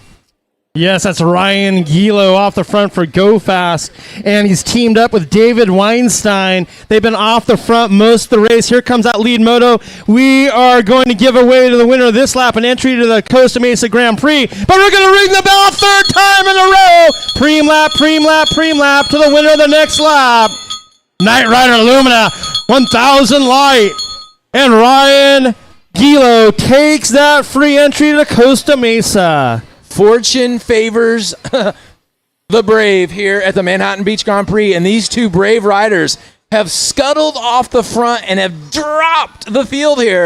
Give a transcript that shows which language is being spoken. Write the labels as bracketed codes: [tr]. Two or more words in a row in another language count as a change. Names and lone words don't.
[en] Yes, that's Ryan Gilo off the front for Go Fast, and he's teamed up with David Weinstein. They've been off the front most of the race. Here comes that lead moto. We are going to give away to the winner of this lap an entry to the Costa Mesa Grand Prix, but we're going to ring the bell 3rd time in a row. Preem lap, preem lap, preem lap to the winner of the next lap. Knight Rider Lumina, 1000 light, and Ryan Gilo takes that free entry to Costa Mesa. Fortune favors the brave here at the Manhattan Beach Grand Prix, and these 2 brave riders have scuttled off the front and have dropped the field here.